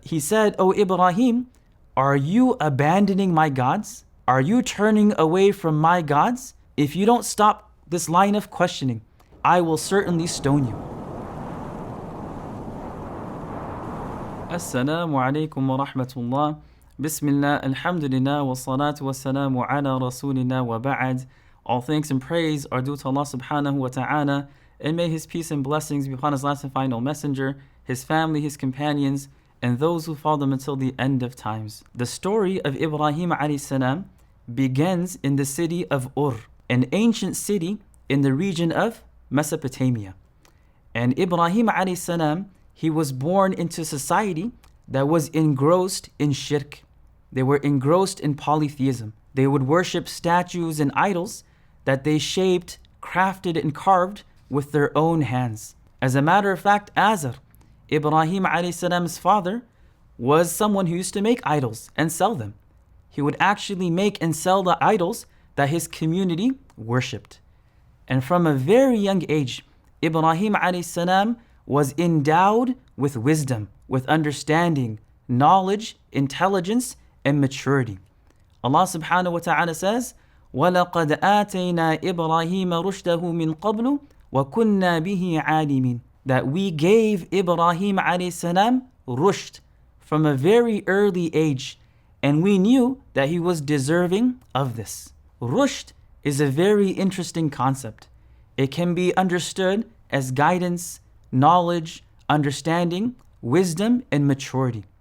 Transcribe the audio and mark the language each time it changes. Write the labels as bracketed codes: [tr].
[en] he said, "O Ibrahim, are you abandoning my gods? Are you turning away from my gods? If you don't stop this line of questioning, I will certainly stone you." [ar] السلام عليكم ورحمة الله. بسم الله الحمد لله والصلاة والسلام على رسولنا وبعد. [en] All thanks and praise are due to Allah subhanahu wa ta'ala, and may His peace and blessings be upon His last and final messenger, His family, His companions, and those who follow them until the end of times. The story of Ibrahim alayhi salam begins in the city of Ur, an ancient city in the region of Mesopotamia. And Ibrahim alayhi salam, he was born into society that was engrossed in shirk. They were engrossed in polytheism. They would worship statues and idols that they shaped, crafted, and carved with their own hands. As a matter of fact, Azar, Ibrahim alayhi salam's father, was someone who used to make idols and sell them. He would actually make and sell the idols that his community worshipped. And from a very young age, Ibrahim alayhi salam was endowed with wisdom, with understanding, knowledge, intelligence, and maturity. Allah subhanahu wa ta'ala says, [ar] وَلَقَدْ آتَيْنَا إِبْرَاهِيمَ رُشْدَهُ مِنْ قَبْلُ وَكُنَّا بِهِ عَالِمِينَ. [en] That we gave Ibrahim alayhi salam rushd from a very early age, and we knew that he was deserving of this. Rushd is a very interesting concept. It can be understood as guidance, knowledge, understanding, wisdom, and maturity.